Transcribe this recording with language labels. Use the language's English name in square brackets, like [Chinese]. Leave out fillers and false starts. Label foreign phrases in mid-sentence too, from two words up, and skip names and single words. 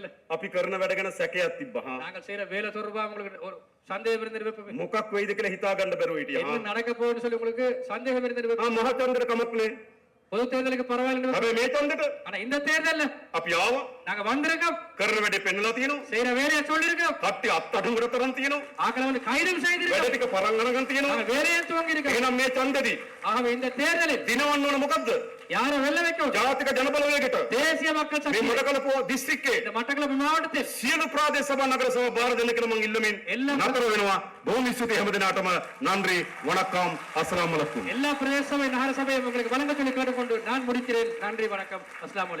[Sinhala] අපි කරන වැඩ ගැන සැකයක් තිබ්බා. හා. [Tamil] நாங்கள் செய்யற வேலை தொடர்பா உங்களுக்கு ஒரு சந்தேகம் இருந்திருப்போமே. [Sinhala] මොකක් වෙයිද කියලා හිතා ගන්න බැරුව හිටියා. [Tamil] என்ன நடக்க போகுதுன்னு சொல்லி உங்களுக்கு சந்தேகம் இருந்திருப்போம். [Sinhala] ආ මහා ඡන්දෙට කමක් නෑ. [Tamil] பொது தேர்தலுக்கு பரவாயில்லை. [Sinhala] හැබැයි මේ ඡන්දෙට [Tamil] ஆனா இந்த தேர்தல்ல [Sinhala] අපි ආවා. [Tamil] நாங்க வந்திருக்கோம். [Sinhala] කරන වැඩේ පෙන්නලා තියෙනවා. [Tamil] செய்யற வேலையை சொல்லிருக்கோம். [Sinhala] කට්ටිය අත්අඩංගුවට තරම් තියෙනවා. [Tamil] ஆக்களை வந்து கைதும் [Sinhala] වැඩ [Tamil] செய்திருக்கோம். [Sinhala] ටික පරන් අරගෙන තියෙනවා. [Tamil] நாங்க வேலையை துவங்கி இருக்கோம். [Sinhala] එහෙනම් මේ ඡන්දෙදී [Tamil] ஆகவே இந்த தேர்தலில் [Sinhala] දිනවන්න ඕන මොකද්ද? [Tamil] யாரை வெல்ல வைக்கும்? [Sinhala] ජාතික ජනබලවේගයට [Tamil] தேசிய மக்கள் [Sinhala] මේ [Tamil] சக்தி. [Sinhala] මොඩකලපුව දිස්ත්‍රික්කයේ [Tamil] இந்த மட்டக்களப்பு மாவட்டத்தில் [Sinhala] සියලු ප්‍රාදේශ සභා නගර සභා බාර දෙන්න කියලා මම ඉල්ලමින් එල්ල- නතර වෙනවා. බොහොම ස්තුතියි හැම දිනාටම. [Tamil] நன்றி வணக்கம் [Arabic] السلام عليكم. [Tamil] எல்லா பிரதேச சபை நகர சபையும் உங்களுக்கு வழங்க சொல்லி கேட்டுக்கொண்டு நான் முடிக்கிறேன். நன்றி, வணக்கம், [Arabic] السلام عليكم.